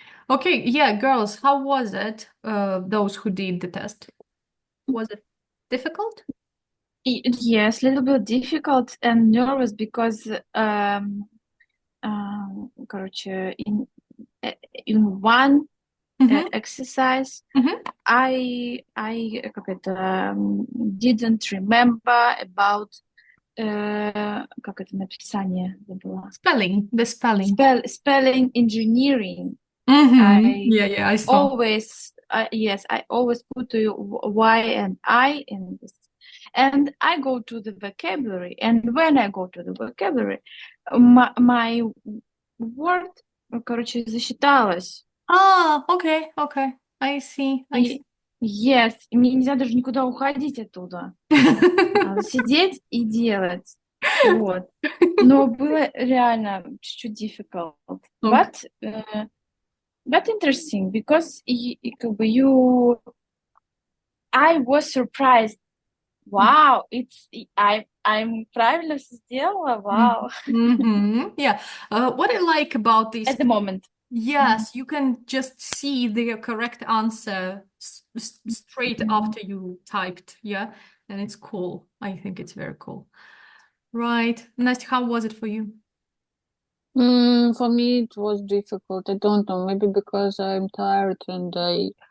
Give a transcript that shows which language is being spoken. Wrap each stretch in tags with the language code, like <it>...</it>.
<en>Okay, yeah, girls, how was it? Those who did the test, was it difficult? Yes, a little bit difficult and nervous because</en> <ru>короче,</ru> <en>in one Mm-hmm. exercise Mm-hmm. I</en> <ru>как это</ru> <en>didn't remember about</en> <ru>как это написание забыла.</ru> <en>Spelling, the spelling. Spelling engineering. Mm-hmm. I Yeah, yeah, I saw. always yes, I always put y and I in this. And I go to the vocabulary, and when I go to the vocabulary, my word,</en> <ru>короче, засчиталось.</ru> <en>Okay, okay. I see, I see.</en> <ru>И</ru> <en>yes,</en> <ru>и мне нельзя даже никуда уходить оттуда. Надо сидеть и делать. Вот. Но было реально чуть-чуть</ru> <en>difficult. Okay. But interesting, because</en> <ru>как бы</ru> <en>I was surprised. Wow, I'm</en> <ru>правильно всё сделала.</ru> <en>Wow. Mm-hmm. Yeah. What I like about this, At the moment. yes, you can just see the correct answer straight Mhm. after you typed. Yeah. And it's cool. I think it's very cool. Right. Настя, how was it for you? For me, it was difficult. I don't know, maybe because I'm tired and I,</en>